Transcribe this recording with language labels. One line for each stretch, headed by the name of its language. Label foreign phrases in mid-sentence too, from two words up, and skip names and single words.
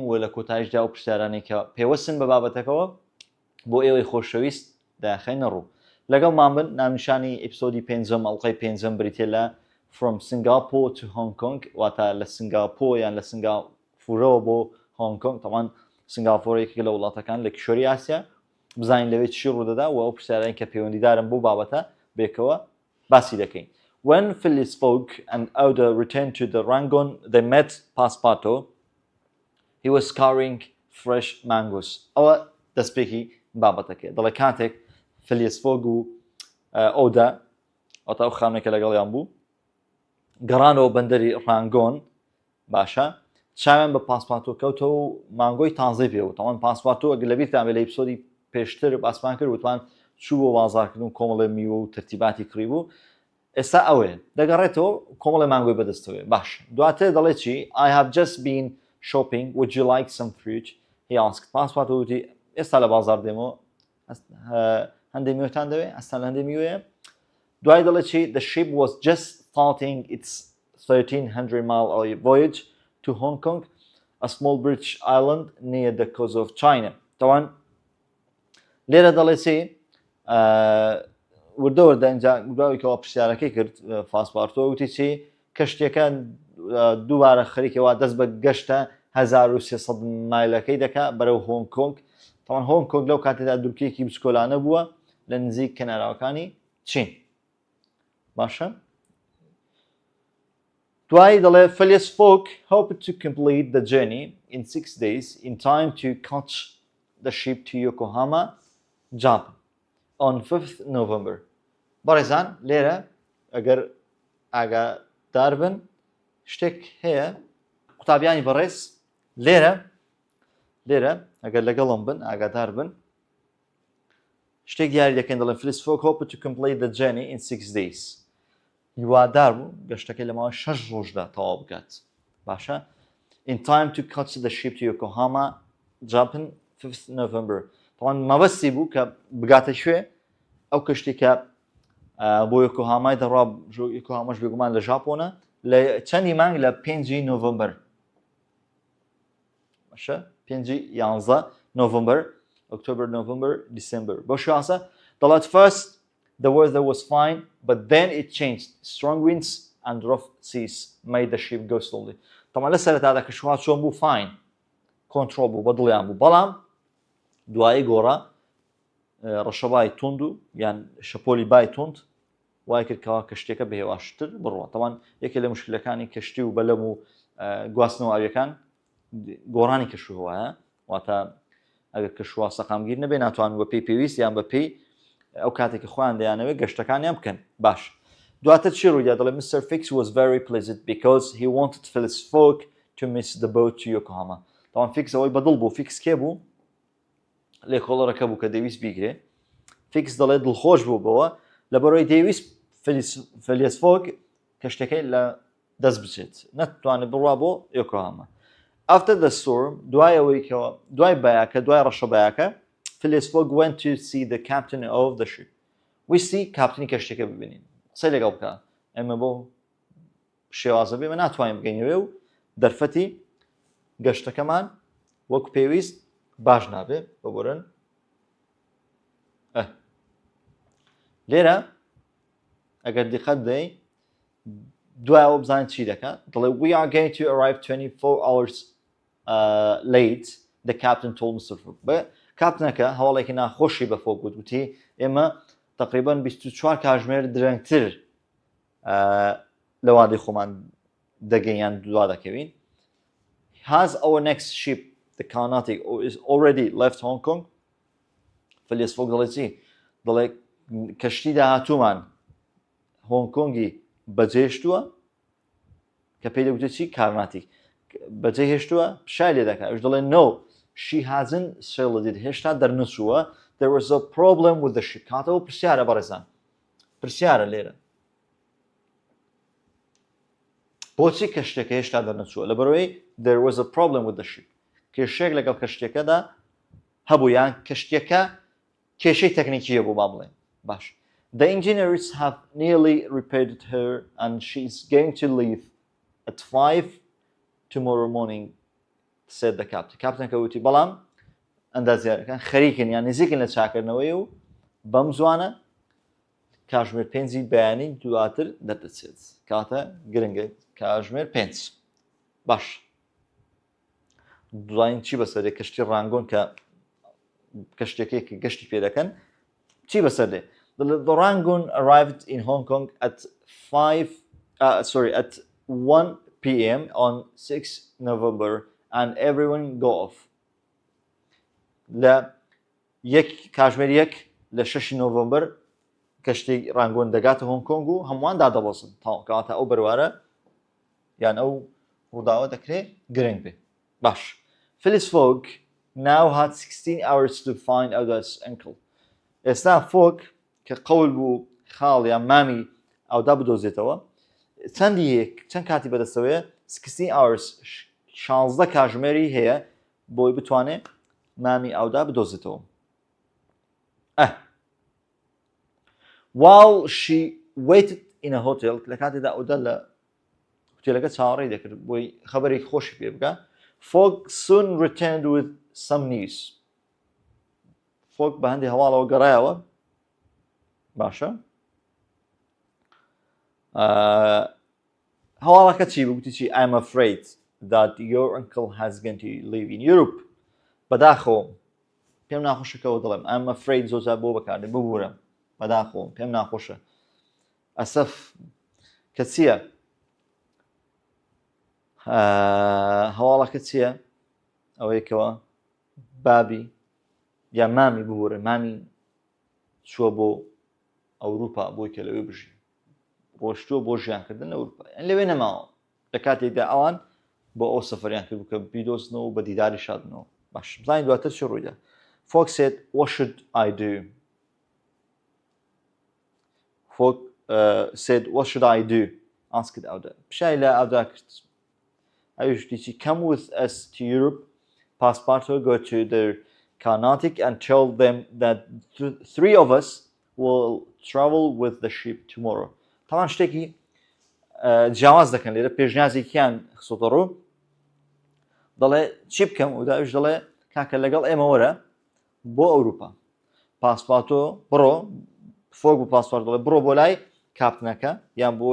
Central Kurdish: و لە کۆتاییشدا و پرسیارانێک کە پێوەستن بە بابەتەکەەوە بۆ ئێوەی خۆشەویست داخەینە ڕوو لەگەڵمان بن نامنیشانی ئیپسۆدی پێنجەم ئەڵقەی پێنجەم بریتێ لە
English: from Singapore to Hong Kong
Central Kurdish: واتە لە سنگاپۆر یان لە سنگافورەوە بۆ هۆنگ کۆنگ تەمان سنگافۆرێکی لە وڵاتەکان لە کیشۆری ئاسیا بزانین لەوێ چی ڕوودەدا و ئەو پرسیارانی کە پەیوەندیدارن بۆ بابەتە بێکەوە باسی دەکەین.
English: When Phyllis Fogg and Oda returned to the Rangoon, they met Passepartout. He was carrying fresh mangoes.
Central Kurdish: ئەوە دەستپێکی بابەتەکە دەڵێ کاتێک Phyllis Fogg و Oda ئەوتا ئەو خانێکە لەگەڵیان بوو گەڕانەوە بەندەری ڕانگۆن باشە چاویان بە پاسپارتۆ کەوتەوە و مانگۆی تازەی پێوە تەمان پاسپارتۆ ئەگە لەبیرتان بێ لە ئیپسۆدی پێشتر باسمان کرد وتوان چوو بۆ بازارکردن کۆمەڵێ میوە و ترتیباتی کڕی بوو ئێستا ئەوێ دەگەڕێتەوە کۆمەڵێ مانگۆی بەدەستەوێ باش دواتر دەڵێ چی
English: I have just been shopping would you like some fruit he asked
Central Kurdish: پاسپارتۆ وتی ئێستا لە بازار دێمەوە هەندێک میوەتان دەوێ ئەستان هەندێک میوەیە دوای دەڵێ چی
English: the ship was just starting its 1300-mile voyage to Hong Kong, a small British island near the coast of China.
Central Kurdish: طبعا لێرە دەڵێ چی وردە ئەنجا گوراوێکەوە پرسیارەکەی کرد پاسپارتۆ وتی چی کەشتێکە دووبارە خەریکەوە دەست بە گەشتە 1300 مایلەکەی دەکا بەرەو هۆنگ کۆنگ طبعا هۆنگ کۆنگ لەو کاتێدا دوورکەیەکی بچکۆلانە بووە لە نزیک کەناراوەکانی چین باشە دوای دەڵێ
English: Phyllis Fogg hoped to complete the journey in 6 days in time to catch the ship to Yokohama, Japan on 5th November.
Central Kurdish: بەڕێزان لێرە ئەگەر ئاگادار بن شتێک هەیە قوتابیانی بەڕێز لێرە ئەگەر لەگەڵم بن ئاگادار بن شتێک دیاری دەکەین دەڵێن
English: Phyllis Fogg hoped to complete the journey in 6 days.
Central Kurdish: هیوادار بوو گەشتەکەی لەماوەی 6 ڕۆژدا تەواو بکات باشە
English: in time to catch the ship to Yokohama, Japan 5th November.
Central Kurdish: طبعا مەبەستی بوو کە بگاتە شوێ ئەو کەشتی کە بۆ یۆکۆهامای دەڕوا یۆکۆهاماش بێگومان لە ژاپۆنە لە چەندی مانگ لە 5 نۆڤەمبەر باشە 5 نۆڤەمبەر ئۆکتۆبر نۆڤەمبەر دیسمبر بۆ شواسە دەڵێت
English: first the weather was fine but then it changed strong winds and rough seas made the ship go slowly.
Central Kurdish: طبعا لە سەرەتادا کە شوها چۆن بوو fine کۆنترۆل بوو بەدڵیان بوو بەڵام دوایی گۆڕا ڕەشەبای توند و یان شەپۆلی بای توند وای کردکەوە کەشتێکە بەهێواشتر بڕوە طبعا یەکێک لە مشکلەکانی کەشتی و بەلەم و گواستنەوە ئاویەکان گۆڕانی کەشوهەیە واتە ئەگەر کەشوها سەقامگیر نەبێ ناتوانن بە پێی پێویست یان بە پێی ئەو کاتێکی خۆیان دەیانەوێت گەشتەکانیان بکەن باش دواتر چی ڕوویدا دەڵێ Mr.
English: Fix was very pleased because he wanted Phyllis Fogg to miss the boat to Yokohama.
Central Kurdish: طبعا فیکس ئەوەی بەدڵ بوو فیکس کێ بوو لێکۆڵەرەکە بوو کە دەویست بیگرێ فیکس دەڵێ دڵخۆش بوو بەوە لەبەرەوەی دەویست Phyllis Fogg کەشتەکەی لە دەست بچێت نەتوانێت بڕوا بۆ یۆکۆهاما.
English: After the storm
Central Kurdish: دوای بەیاکە دوای ڕەشە بەیاکە
English: Phyllis Fogg went to see the captain of the ship.
Central Kurdish: ویستی کاپتنی کەشتێکە ببینین قسەی لەگەڵ بکە ئێمە بۆ شێوازە بێمە ناتوانین بگەینەوێ و دەرفەتی گەشتەکەمان وەکو پێویست باش نابێ ببورن لێرە ئەگەر دیقەت دەی دوایەوە بزانین چی دەکات دەڵێ
English: we are going to arrive 24 hours late the captain told Mr. Fogg.
Central Kurdish: کاپتنەکە هەواڵێکی ناخۆشی بە فۆگ گوتی ئێمە تقریبان 24 کاتژمێر درەنگتر لە وادەی خۆمان دەگەیان دوا دەکەوین.
English: Has our next ship the Carnatic is already left Hong Kong?
Central Kurdish: Phyllis Fogg دەڵێ چی دەڵێ کەشتی داهاتوومان هۆنگ کۆنگی بەجێشتووە کە پێی دەگوتێت چی کارناتیک بەجێ هێشتووە پشای لێ دەکات ئەوش دەڵێ
English: no she hasn't sailed it
Central Kurdish: هێشتا دەرنەچووە
English: there was a problem with the ship
Central Kurdish: کاتەوە پرسیارە بەڕێزان پرسیارە لێرە بۆچی کەشتێکە هێشتا دەرنەچووە لەبەرەوەی
English: there was a problem with the ship
Central Kurdish: کێشەیەک لەگەڵ کەشتێکەدا هەبوو یان کەشتێکە کێشەی تەکنیکیە بوو با بڵێن باش
English: the engineers have nearly repaired her and she is going to leave at 5 tomorrow morning said the captain captain
Central Kurdish: کەوتی بەڵام ئەندازیارەکان خەریکن یان نزیکن لە چاکردنەوەی و بەم زوانە کاتژمێر 5 بەیانی دواتر دەردەچێت کاتە گرنگە کاتژمێر 5 باش دوایین چی بەسەرێ کەشتی ڕانگۆن کە کەشتێکێکی گەشتی پێ دەکەن چی بەسەردێ
English: the Rangoon arrived in Hong Kong at 1 p.m. on 6 November and everyone got off
Central Kurdish: لە کاتژمێر 1 لە 6 نۆڤەمبەر کەشتی ڕانگۆن دەگاتە هۆنگ کۆنگ و هەمووان دادەبەسن کاتە ئەو بەروارە یان ئەو ڕووداوە دەکرێت گرنگ بێ باش
English: Phileas Fogg now had 16 hours to find out his uncle
Central Kurdish: ئێستا فۆک کە قەول بوو خاڵ یان مامی ئەودا بدۆزێتەوە چەند کاتی بەدەستەوەیە 16 hours 16 کاتژمێری هەیە بۆی بتوانێت مامی ئەودا بدۆزێتەوە
English: while she waited in a hotel
Central Kurdish: لە کاتێکدا ئەودا لە هۆتێلەکە چاوەڕێی دەکرد بۆی خەبەرێکی خۆشی پێ بکە
English: Fogg soon returned with some news
Central Kurdish: Fogg بە هەندێک هەواڵەوە گەڕایەوە باشە هەواڵەکە چی بووتی چی
English: I'm afraid that your uncle has going to live in Europe
Central Kurdish: بەداخەوە پێم ناخۆشەکەەوە دڵێم
English: I'm afraid
Central Kurdish: زۆزار بۆ بەکاردێ ببوورم بەداخۆم پێم ناخۆشە ئەسەف کە چییە هەواڵەکە چییە ئەوەیەکەوە بابی یا مامی ببوورە مامی چووە بۆ ئەوروپا بۆی کە لەوێ بژی ڕۆشتووە بۆ ژیانکردن لە ئەوروپا لەوێ نەماوە لە کاتێکدا ئەوان بۆ ئەو سەفەریان کرد کە بیدۆزنەوە و بە دیداری شادنەوە باش بزانین دواتر چی ڕوویدا
English: Fogg said what should I do Fogg said what should I do asked ئەودا
Central Kurdish: پشای لە ئەودا کرد ئەویشتی
English: come with us to Europe Passepartout go to the Carnatic and tell them that 3 of us will travel with the ship tomorrow
Central Kurdish: طبعا شتێکی جیاواز دەکەن لێرە پێشنیازێکیان خسۆتە ڕوو دەڵێ چی بکەم و داویش دەڵێ کاکە لەگەڵ ئێمە وەرە بۆ ئەوروپا پاسپارتۆ بڕۆ فۆک بۆ پاسپارت دەڵێ بڕۆ بۆ لای کاپتنەکە یان بۆ